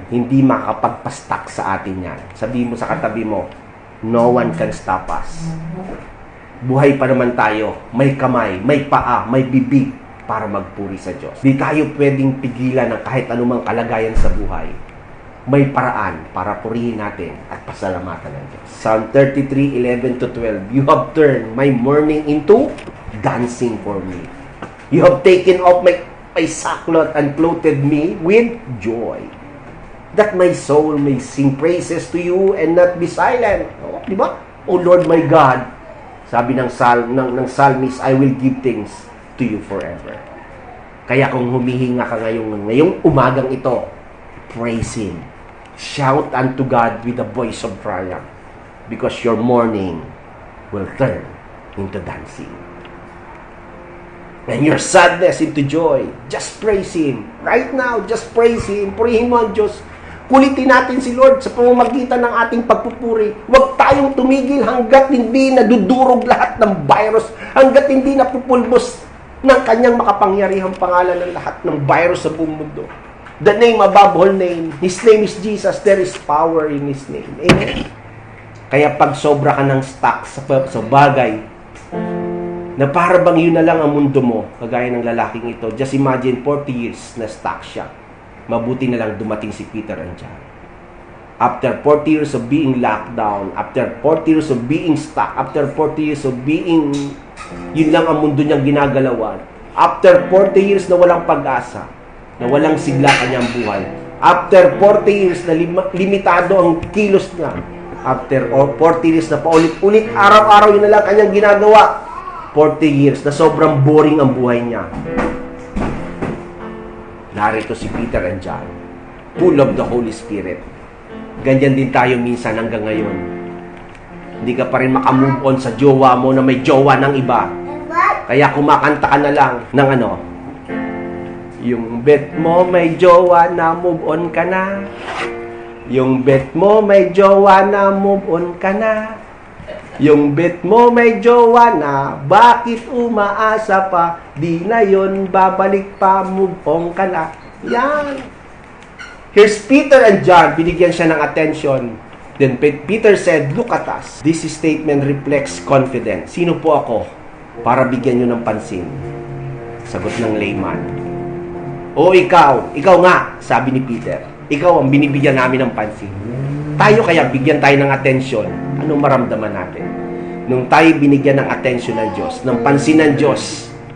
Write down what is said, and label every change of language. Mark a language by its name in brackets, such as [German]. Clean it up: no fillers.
[Filipino] Hindi makapagpa-stuck sa atin yan. Sabihin mo sa katabi mo, [English] no one can stop us. [Filipino] Buhay pa naman tayo. May kamay, may paa, may bibig para magpuri sa Diyos. Di tayo pwedeng pigilan ng kahit anumang kalagayan sa buhay. May paraan para purihin natin at pasalamatan ng Diyos. [English] Psalm 33:11-12, you have turned my mourning into dancing for me. You have taken off my sackcloth and clothed me with joy, that my soul may sing praises to you and not be silent. [Filipino] Oh, di ba? [English] O Lord my God, [Filipino] sabi ng psalmist, [English] I will give thanks to you forever. [Filipino] Kaya kung humihinga ka ngayong umagang ito, [English] praise Him. Shout unto God with a voice of triumph, because your mourning will turn into dancing. And your sadness into joy. Just praise Him. Right now, just praise Him. [Filipino] Purihin mo ang Diyos. Kulitin natin si Lord sa pamamagitan ng ating pagpupuri. Huwag tayong tumigil hanggat hindi nadudurog lahat ng virus, hanggat hindi napupulbos ng kanyang makapangyarihang pangalan ng lahat ng virus sa buong mundo. [English] The name above all name. His name is Jesus. There is power in His name. Amen. [Filipino] Kaya pag sobra ka ng stuck sa bagay, na para bang yun na lang ang mundo mo, kagaya ng lalaking ito, [English] just imagine [Filipino] 40 years na stuck siya. Mabuti na lang dumating si Peter and John. [English] After 40 years of being locked down, after 40 years of being stuck, after 40 years of being, [Filipino] yun lang ang mundo niyang ginagalawan. [English] After 40 years [Filipino] na walang pag-asa, na walang sigla kanyang buhay. [English] After 40 years [Filipino] na limitado ang kilos niya. [English] After 40 years [Filipino] na paulit-ulit, araw-araw yun na lang kanyang ginagawa. 40 years na sobrang boring ang buhay niya. Narito si Peter and John, full of the Holy Spirit. Ganyan din tayo minsan hanggang ngayon. Hindi ka pa rin makamove on sa jowa mo na may jowa ng iba. Kaya kumakanta ka na lang ng yung bet mo may jowa na, move on ka na. Yung bet mo may jowa na, move on ka na. Yung bet mo may jowa na, bakit umaasa pa? Di na yun, babalik pa, move on ka na. Yan. [English] Here's Peter and John, [Filipino] binigyan siya ng attention. [English] Then Peter said, look at us. This statement reflects confidence. [Filipino] Sino po ako para bigyan nyo ng pansin? Sagot ng layman. O ikaw nga, sabi ni Peter. Ikaw ang binibigyan namin ng pansin. Tayo kaya bigyan tayo ng atensyon. Anong maramdaman natin? Nung tayo binigyan ng atensyon ng Diyos, ng pansin ng Diyos,